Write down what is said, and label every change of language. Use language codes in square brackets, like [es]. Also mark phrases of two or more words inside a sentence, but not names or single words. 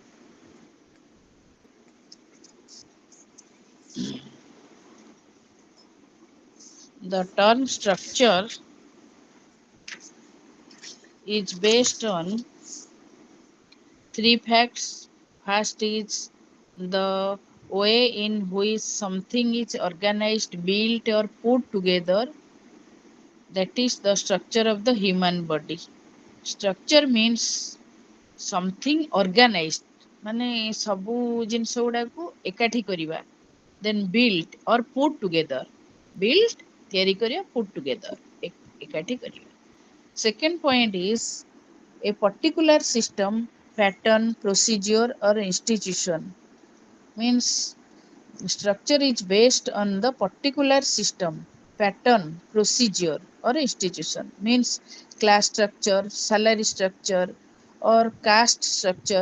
[en] The term structure is based on three facts. First is the way in which something is organized, built, or put together. That is the structure of the human body. Structure means something organized. [or] ମାନେ ସବୁ ଜିନିଷ ଗୁଡାକୁ ଏକାଠି କରିବା, [en] then built or put together, built [or] ତିଆରି କରିବା, [en] put together [or] ଏକାଠି କରିବା. [en] Second point is a particular system, pattern, procedure or institution, means structure is based on the particular system, pattern, procedure or institution, means class structure, salary structure or caste structure.